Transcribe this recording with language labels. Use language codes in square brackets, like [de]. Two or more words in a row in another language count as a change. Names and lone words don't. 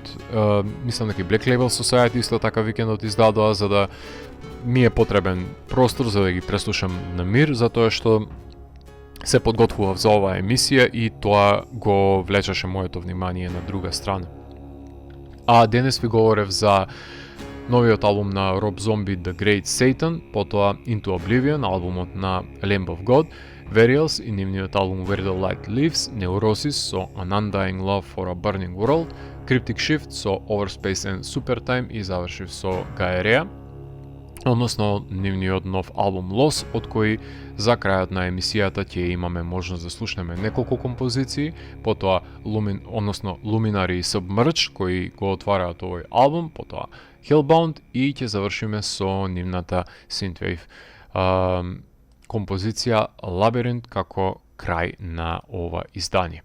[mk] Мислам дека и Black Label Society исто така викендот издадоа, за да ми е потребен простор за да ги преслушам на мир, затоа што се подготвував за оваа емисија и тоа го влечеше моето внимание на друга страна. А денес ви говорев за новиот албум на Rob Zombie The Great Satan, потоа Into Oblivion, албумот на Lamb of God, Varials и нивниот албум Where the Light Lives, Neurosis со An Undying Love for a Burning World, Cryptic Shift со Overspace and Supertime и завршив со Gaerea, односно нивниот нов албум Loss, од кој за крајот на емисијата ќе имаме можност да слушнеме неколку композиции, потоа Luminary и Submerge кои го отвараат овој албум, потоа Hellbound и ќе завршиме со нивната Synthwave композиција Labyrinth како крај на ова издание.